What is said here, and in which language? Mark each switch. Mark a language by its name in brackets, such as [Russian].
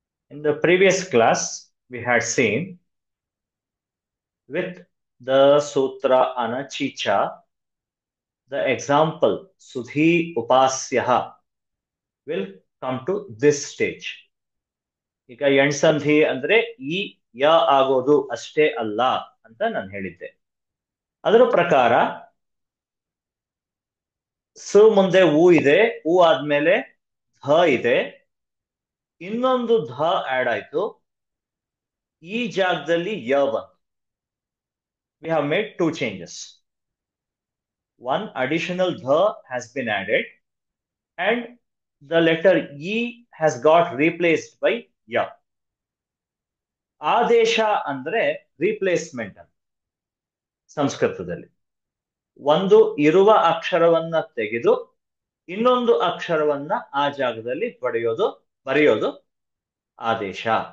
[English] In the previous class, we had seen with the sutra Anachicha, the example Sudhi Upasyaha will come to this stage. [Kannada] ಈಗ ಎಣ್ಸಂಧಿ ಅಂದ್ರೆ ಈ ಯ ಆಗೋದು ಅಷ್ಟೇ ಅಲ್ಲ ಅಂತ ನಾನು ಹೇಳಿದ್ದೆ. ಅದರ ಪ್ರಕಾರ ಸ ಮುಂದೆ ಉ ಇದೆ, ಉ ಆದ್ಮೇಲೆ ಧ ಇದೆ, ಇನ್ನೊಂದು ಧ ಆಡ್ ಆಯ್ತು, ಈ ಜಾಗದಲ್ಲಿ ಯ ಬಂತು. [English] We have made two changes. One additional dha has been added and the letter E has got replaced by ya. [Kannada] ಆದೇಶ ಅಂದ್ರೆ ರಿಪ್ಲೇಸ್ಮೆಂಟ್ ಅಂತ ಸಂಸ್ಕೃತದಲ್ಲಿ. ಒಂದು ಇರುವ ಅಕ್ಷರವನ್ನ ತೆಗೆದು ಇನ್ನೊಂದು ಅಕ್ಷರವನ್ನ ಆ ಜಾಗದಲ್ಲಿ ಬರೆಯೋದು ಆದೇಶ.